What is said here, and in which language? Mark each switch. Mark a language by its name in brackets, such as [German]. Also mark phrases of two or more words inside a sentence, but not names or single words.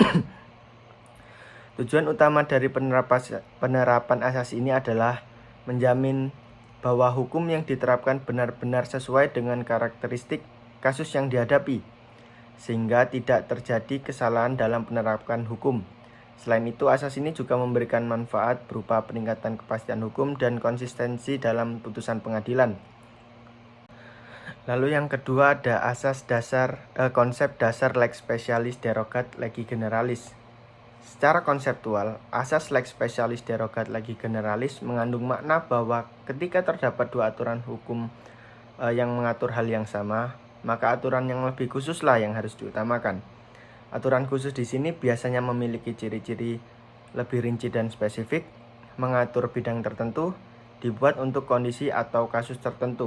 [Indonesian] Tujuan utama dari penerapan asas ini adalah menjamin bahwa hukum yang diterapkan benar-benar sesuai dengan karakteristik kasus yang dihadapi, sehingga tidak terjadi kesalahan dalam penerapan hukum. Selain itu, asas ini juga memberikan manfaat berupa peningkatan kepastian hukum dan konsistensi dalam putusan pengadilan. Lalu yang kedua ada konsep dasar [Latin] lex specialis derogat legi generalis. [Indonesian] Secara konseptual, asas [Latin] lex specialis derogat legi generalis [Indonesian] mengandung makna bahwa ketika terdapat dua aturan hukum yang mengatur hal yang sama, maka aturan yang lebih khususlah yang harus diutamakan. Aturan khusus di sini biasanya memiliki ciri-ciri lebih rinci dan spesifik, mengatur bidang tertentu, dibuat untuk kondisi atau kasus tertentu.